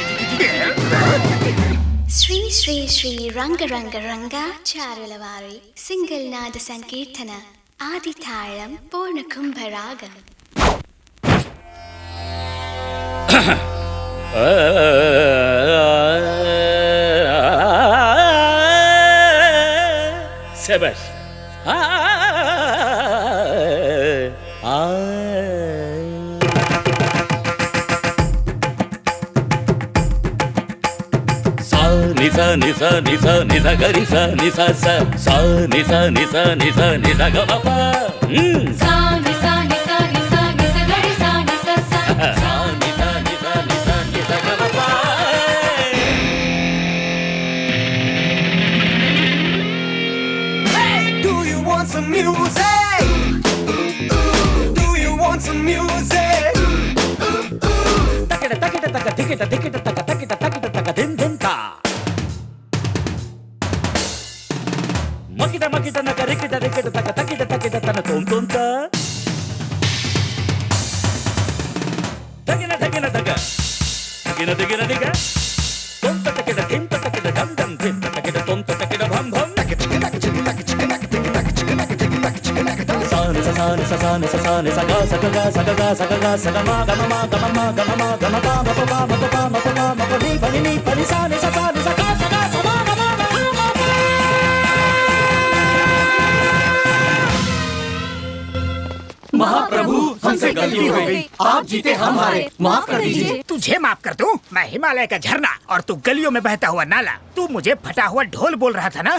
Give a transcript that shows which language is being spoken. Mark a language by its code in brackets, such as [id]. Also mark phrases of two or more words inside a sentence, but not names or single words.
[te] శ్రీ శ్రీ శ్రీ రంగ రంగ రంగ చారులవారి సింగిల్ నాద సంకీర్తన ఆది తాళం పూర్ణ కుంభరాగం. [hi] शाबाश. निसा निसा निसा निसा गरी सा निसा सा सा निसा निसा निसा निसा ग म प सा निसा निसा निसा निसा गरी सा निसा सा सा निसा निसा निसा निसा ग म प. [en] Hey, do you want some music? Do you want some music? takita takita taka tikita tikita taka takita takita taka din din ta. Makita makita naka rikita rikita taka takita takita tana tom tom ta. Takina takina taka. Takina takina taka. Tom ta takita tim ta takita dam dam tim ta takita tom ta takita bham bham. Sa ni sa sa ni sa sa ni sa ga sa ga ga sa ga ga sa ga ga sa ga ma ga ma ma ga ma ma ga ma ma ga ma pa ma pa ma pa pa ma pa ma ma pa ni pa ni sa ni sa sa ni sa ga sa ga sa ma ga ma ma ga ma pa. [hi] महाप्रभु हमसे गलती हो गई, आप जीते हम हारे, माफ कर दीजिए. तुझे माफ कर दूं? मैं हिमालय का झरना और तू गलियों में बहता हुआ नाला. तू मुझे फटा हुआ ढोल बोल रहा था ना?